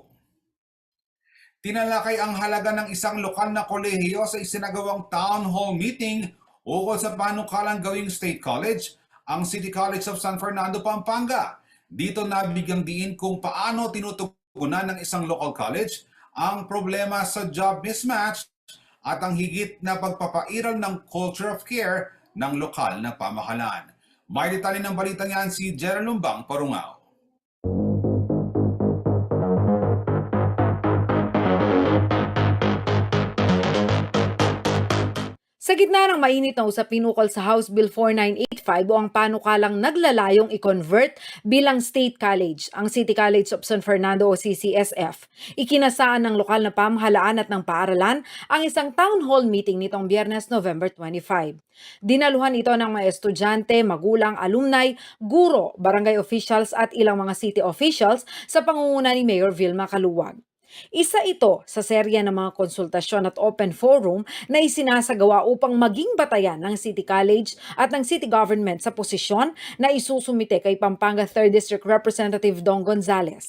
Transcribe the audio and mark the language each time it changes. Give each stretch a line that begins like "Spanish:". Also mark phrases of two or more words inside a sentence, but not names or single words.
Filipino: Tinalakay ang halaga ng isang lokal na kolehiyo sa isinagawang
English: town hall meeting
Filipino: ukol sa panukalang gawing State College, ang City College of San Fernando, Pampanga. Dito nabigyang diin kung paano tinutugunan ng isang
English: local college
Filipino: ang problema sa
English: job mismatch
Filipino: at ang higit na pagpapairal ng
English: culture of care
Filipino: ng lokal na pamahalaan. May detalye ng balitang yan si Jerry Lumbang Parungaw. Sa gitna ng mainit na usapin ukol sa House Bill 4985 o ang panukalang naglalayong i-convert bilang State College, ang City College of San Fernando o CCSF, ikinasaan ng lokal na pamahalaan at ng paaralan ang isang
English: town hall meeting
Filipino: nitong Biyernes, November 25. Dinaluhan ito ng mga estudyante, magulang, alumni, guro, barangay officials at ilang mga
English: city officials
Filipino: sa pangunguna ni Mayor Vilma Caluwag. Isa ito sa serya ng mga konsultasyon at
English: open forum
Filipino: na isinasagawa upang maging batayan ng City College at ng City Government sa posisyon na isusumite kay Pampanga 3rd District Representative Dong Gonzales.